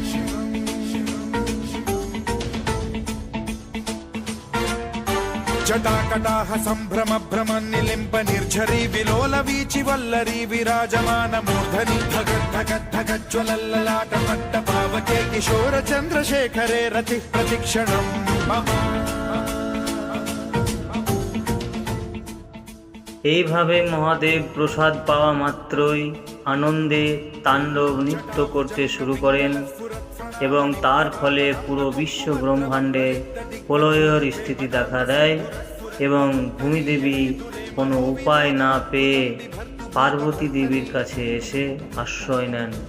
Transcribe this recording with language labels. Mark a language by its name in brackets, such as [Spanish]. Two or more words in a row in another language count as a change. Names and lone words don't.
[Sanskrit] जटाकटाह सम्भ्रम भ्रमन्निलिम्ब निर्झरी विलोल वीचि वल्लरी विराजमान मूर्धनि धगत् धगत् धगज्ज्वलल्ललाट पट्ट पावके किशोर चन्द्रशेखरे रतिः प्रतिक्षणम् मम। [Bangla] এইভাবে মহাদেব প্রসাদ পাওয়া মাত্রই আনন্দে তাণ্ডব নৃত্য করতে শুরু করেন এবং তার ফলে পুরো বিশ্ব ব্রহ্মাণ্ডে প্রলয়ের স্থিতি দেখা দেয় এবং ভূমিদেবী কোনো উপায় না পেয়ে পার্বতী দেবীর কাছে এসে আশ্রয় নেন।